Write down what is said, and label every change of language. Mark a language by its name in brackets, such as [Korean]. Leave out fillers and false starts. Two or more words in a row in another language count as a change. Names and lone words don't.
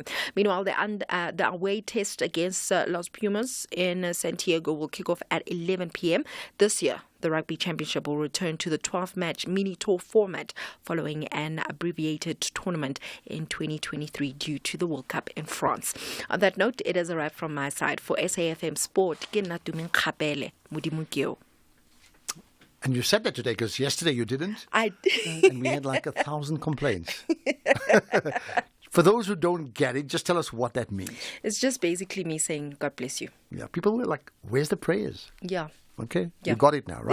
[English] Meanwhile, the away test against Los Pumas in Santiago will kick off at 11 p.m. This year, the Rugby Championship will return to the 12-match mini-tour format following an abbreviated tournament in 2023 due to the World Cup in France. On that note, it is a wrap from my side. For SAFM Sport, [Tswana] ke nna Tumen Kgapele, Modimo ke o. [English] And you said that today because yesterday you didn't. I did. And we had like 1,000 complaints. For those who don't get it, just tell us what that means. It's just basically me saying, God bless you. Yeah, people were like, where's the prayers? Yeah. Okay, yeah. You got it now, right?